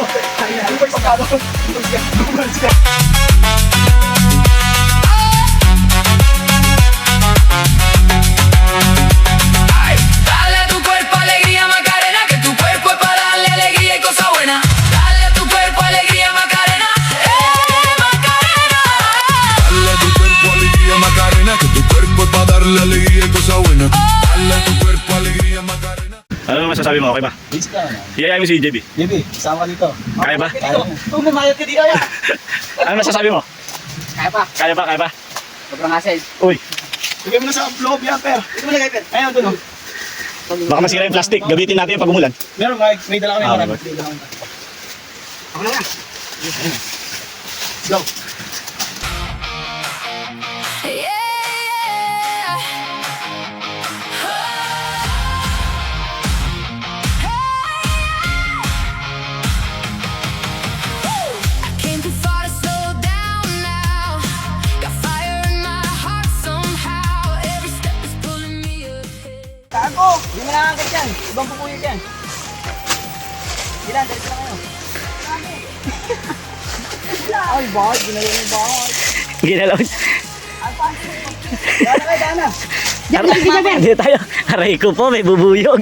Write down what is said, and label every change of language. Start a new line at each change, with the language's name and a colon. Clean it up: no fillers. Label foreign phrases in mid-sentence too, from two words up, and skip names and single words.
Filipino: Ano ba yung pagkano? Ay,
Spanish: dale a tu cuerpo alegría Macarena, que tu cuerpo es para darle alegría y cosa buena. Dale a tu cuerpo alegría Macarena, Macarena. Dale a tu cuerpo alegría Macarena, que tu cuerpo es para darle alegría y cosa buena. Dale a tu cuerpo alegría Macarena.
Filipino: Ano masasabi mo? Okay ba? Busy ka na. Iyayain mo si JB. Baby, sama ka dito. Kaya ba? Kung mamayat ka dito yan. Ano masasabi mo? Kaya pa. Kaya ba? Kaya ba? Sobrang hassle. Uy, Bigay mo na sa loob yan, per. Ito mo lagay, per. Ayun, doon. baka masira yung plastic. Gamitin natin yung pag umulan. Meron, may dala kami. Ah, marami. okay. May dala kami. Ako na nga.
English: Let's go. Yeah. I came too far to slow down now. Got fire in my heart somehow. Every step is pulling me ahead.
Filipino: Tago! Hindi mo nakakagad yan. Ibang pupuyod yan. Ilan, dali sila kayo. Ay, bakit? Ginagawa yung bakit. Ginalaw. Dana kayo, Dana. Hindi tayo. Aray ko po, may bubuyog.